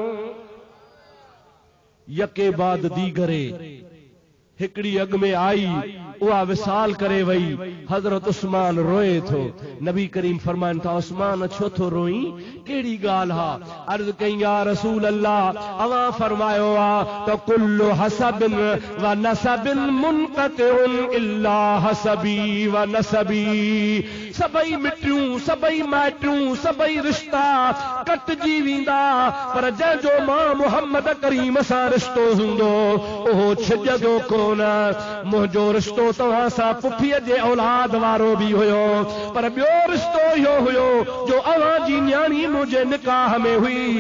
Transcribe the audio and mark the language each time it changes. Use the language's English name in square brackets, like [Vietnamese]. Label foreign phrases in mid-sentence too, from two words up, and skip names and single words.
[Persian] یکی بعد دیگری [Sindhi] हिकड़ी अग में आई, उहा विसाल करे वई। हज़रत उस्मान रोए थो। नबी करीम फरमाइनि था, उस्मान छो थो रोई, कहिड़ी ॻाल्हि हा? अर्ज़ कई, [Arabic] يا رسول الله, [Sindhi] अवां फरमायो आ त [Arabic] كل حسب ونسب منقطع إلا حسبي ونسبي. [Sindhi] सबई मिटियूं, सबई माइटियूं, सबई रिश्ता कटजी वेंदा, पर जंहिंजो मां मुहम्मद करीम सां रिश्तो हूंदो उहो छिजंदो कोन। मुंहिंजो रिश्तो तव्हां सां पुफीअ जे औलाद वारो भी हुयो, पर ॿियो रिश्तो इहो हुयो जो अवां जी न्याणी मुंहिंजे निकाह में हुई।